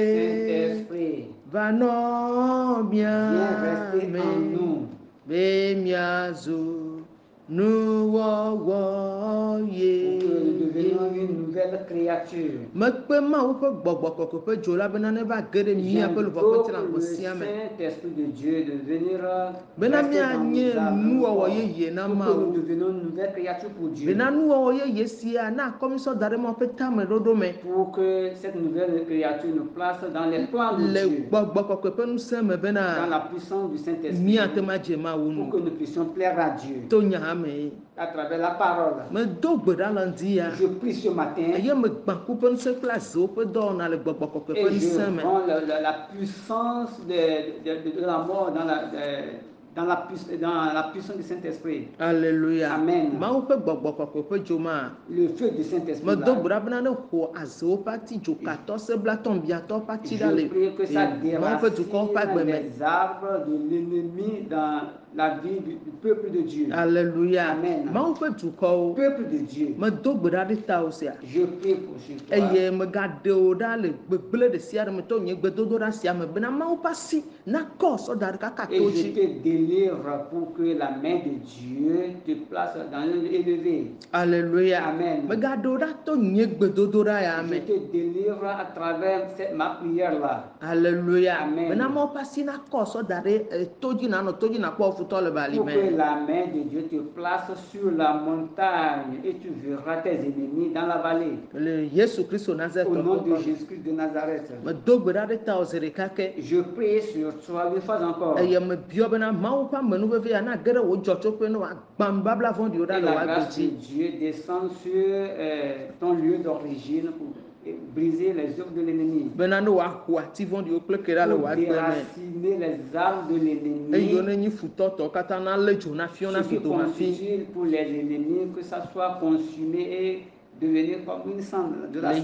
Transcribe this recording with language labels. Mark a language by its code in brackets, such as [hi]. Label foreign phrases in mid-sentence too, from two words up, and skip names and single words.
[fr] Saint-Esprit, [ee] va nɔ [fr] viens rester [ee] mia [fr] en [ee] me [fr] nous [ee] be miazu nuwɔwɔ [fr] pour que nous devenions une nouvelle créature. [ee] mekpe mawu ƒe gbɔgbɔ kɔkɔe ƒe dzo la bena ne va ge ɖe mía ƒe luʋɔ ƒe tina [fr] J'invoque [ee] ƒe le sia me [fr] Saint-Esprit de Dieu de venir [ee] bena [fr] rester dans nos [ee] míanye [fr] âmes [ee] nuwɔwɔ yeye na [fr] pour que nous [ee] mawu [fr] devenions une nouvelle créature pour Dieu. [ee] bena nuwɔwɔ yeye sia na akɔmisɔ da ɖe mawo ƒe tame ɖoɖo me [fr] Pour que cette nouvelle créature nous place dans les plans de [ee] le [fr] Dieu, [ee] gbɔgbɔ kɔkɔe ƒe ŋusẽ me [fr] dans [ee] bena [fr] la puissance du Saint-Esprit, [ee] míate ma dze mawu [fr] pour que [ee] nu [fr] nous puissions plaire à Dieu [ee] to nya me [fr] à travers la parole. [ee] medo gbe ɖa le ŋdi ya [fr] Je prie ce matin [ee] eye me gbã ku ƒe ŋusẽ kple azewo ƒe dɔwɔna le gbɔgbɔ kɔkɔe ƒe [fr] et je [ee] ŋusẽ me [fr] rends la puissance de la mort dans la puissance du Saint-Esprit. Alléluia. Amen. [ee] Mawu ƒe gbɔgbɔ kɔkɔe ƒe dzo ma [fr] Le feu du Saint-Esprit. [ee] medo [fr] là, [ee] gbe ɖa bena ne xɔ azewo ƒe ati dzokatɔ seblatɔ biatɔ ƒe ati ɖa [fr] Je prie que ça [ee] le mawu ƒe dukɔwo ƒe agbe [fr] déracine [ee] me [fr] les arbres de l'ennemi dans la vie du peuple de Dieu. Alléluia. Amen. [ee] Mawu ƒe dukɔwo [fr] Peuple de Dieu. [ee] medo gbe ɖa ɖe tawò sia [fr] Je prie pour chez toi. [ee] eye megaɖewo ɖa le gbegblẽ ɖe sia ɖe me to nye gbedodoɖa sia me bena mawu ƒe asi nakɔ sɔ da ɖe kaka [fr] Et [ee] to [fr] je [ee] dzi [fr] te délivre pour que la main de Dieu te place dans un lieu élevé. Alléluia. Amen. [ee] Megaɖewo ɖa to nye gbedodoɖa ya [fr] Je [ee] me [fr] te délivre à travers ma prière-là. Alléluia. Amen. [ee] Bena mawu ƒe asi nakɔ sɔ da ɖe to dzi nanɔ to dzi nakpɔ futɔ le [fr] Pour que [ee] balime [fr] la main de Dieu te place sur la montagne et tu verras tes ennemis dans la vallée. [ee] le Yesu Kristo Nazareth [fr] Au nom de [ee] ƒe [fr] Jésus-Christ de Nazareth. [ee] medo gbe ɖa ɖe tawò zi ɖeka ke [fr] Je prie sur toi une fois encore. [ee] eye mebiɔ bena mawu ƒe amenuveve ya na ge ɖe wò dzɔtsoƒe ne wòagbã nubabla vɔ̃ɖiwo ɖa [fr] Et [ee] le [fr] la [ee] wò agbe [fr] grâce de [ee] dzi [fr] Dieu descend sur ton lieu d'origine pour briser les œuvres de l'ennemi. [ee] bena ne wòaƒo ati vɔ̃ɖiwo kple ke ɖa le wò [fr] Pour [ee] agbe me [fr] déraciner les armes de [ee] eyiwo [fr] l'ennemi. [ee] ne nyi futɔtɔwo katã na lé dzo na fiɔ na [fr] Ce qui [ee] fidomafi [fr] constitue pour les ennemis que ça soit consumé et devenir comme une cendre, de la